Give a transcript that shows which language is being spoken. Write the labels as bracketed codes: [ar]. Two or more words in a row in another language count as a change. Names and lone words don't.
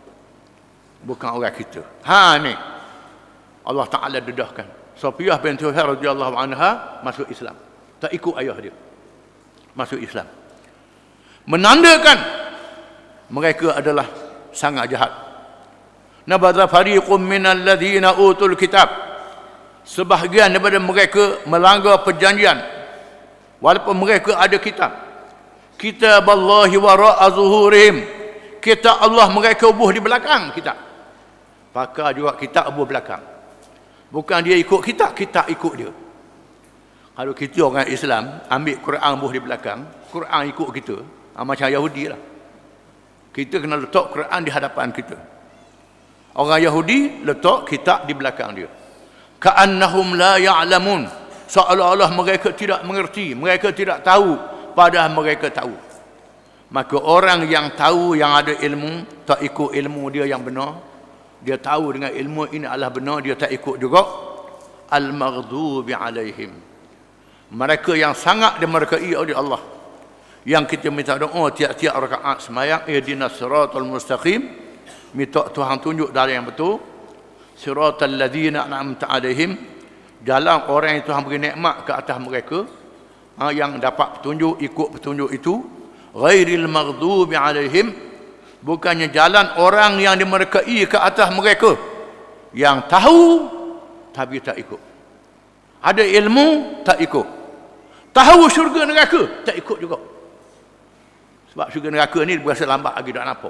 [ms] Bukan orang kita. Ha ni. Allah Taala dedahkan. Safiyah binti Huyai [ar] رضي الله عنها [ms] masuk Islam. Tak ikut ayah dia. Masuk Islam. Menandakan mereka adalah sangat jahat. [ar] نبذ فريق من الذين أوتوا الكتاب. [ms] Sebahagian daripada mereka melanggar perjanjian walaupun mereka ada kitab. [ar] كتاب الله وراء ظهورهم. [ms] Kitab Allah mereka ubuh di belakang kitab. Pakar juga kitab ubuh belakang. Bukan dia ikut kitab, kitab ikut dia. Kalau kita orang Islam ambil Quran ubuh di belakang, Quran ikut kita, macam Yahudi lah. Kita kena letak Quran di hadapan kita. Orang Yahudi letak kitab di belakang dia. [ar] كأنهم لا يعلمون. [ms] Seolah-olah mereka tidak mengerti, mereka tidak tahu, padahal mereka tahu. Maka orang yang tahu, yang ada ilmu, tak ikut ilmu dia yang benar. Dia tahu dengan ilmu ini adalah benar, dia tak ikut juga. [ar] المغضوب عليهم. [ms] Mereka yang sangat dimurkai oleh Allah. Yang kita minta doa tiap-tiap rakaat sembahyang, [ar] اهدنا الصراط المستقيم. [ms] Minta Tuhan tunjuk jalan yang betul. [ar] صراط الذين أنعمت عليهم. [ms] Jalan orang yang Tuhan beri nikmat ke atas mereka, yang dapat petunjuk, ikut petunjuk itu. [ar] غير المغضوب عليهم, [ms] bukannya jalan orang yang dimurkai ke atas mereka, yang tahu tapi tak ikut. Ada ilmu tak ikut. Tahu syurga neraka tak ikut juga. Sebab syurga neraka ni berasa lambat lagi tak nampak.